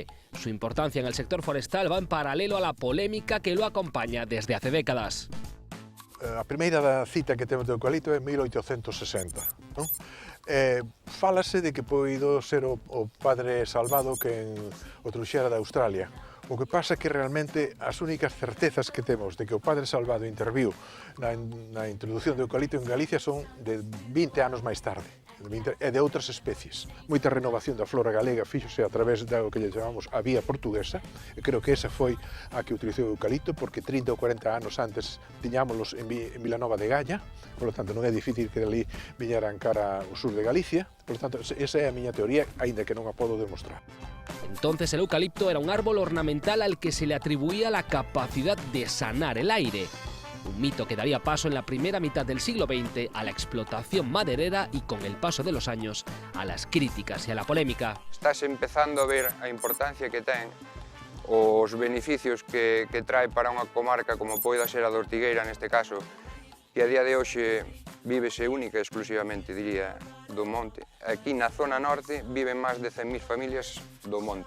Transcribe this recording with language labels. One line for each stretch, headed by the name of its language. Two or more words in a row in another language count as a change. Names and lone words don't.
Spanish: Su importancia en el sector forestal va en paralelo a la polémica que lo acompaña desde hace décadas.
Galician: A primeira cita que temos do eucalipto é 1860. Non? Fálase de que poido ser o padre Salvado que o trouxera da Australia. O que pasa é que realmente as únicas certezas que temos de que o padre Salvado interviu na introducción do eucalipto en Galicia son de 20 anos máis tarde, e de outras especies. Moita renovación da flora galega fíxose a través do que lle chamamos a vía portuguesa, e creo que esa foi a que utilizou o eucalipto, porque 30 ou 40 anos antes tiñámolos en Vilanova de Gaia,
Spanish: por lo tanto
Galician: non é difícil que dali viñeran cara ao sur de Galicia,
Spanish: por lo tanto
Galician: esa é a miña teoría, aínda que non a podo demostrar.
Spanish: Entonces el eucalipto era un árbol ornamental al que se le atribuía la capacidad de sanar el aire. Un mito que daría paso en la primera mitad del siglo XX a la explotación maderera y con el paso de los años a las críticas y a la polémica.
Galician: Estás empezando a ver a importancia que ten, os beneficios que trae para unha comarca como poida ser a de Ortigueira neste caso, que a día de hoxe vívese única e exclusivamente, diría, do monte. Aquí na zona norte viven máis de 100.000 familias do monte.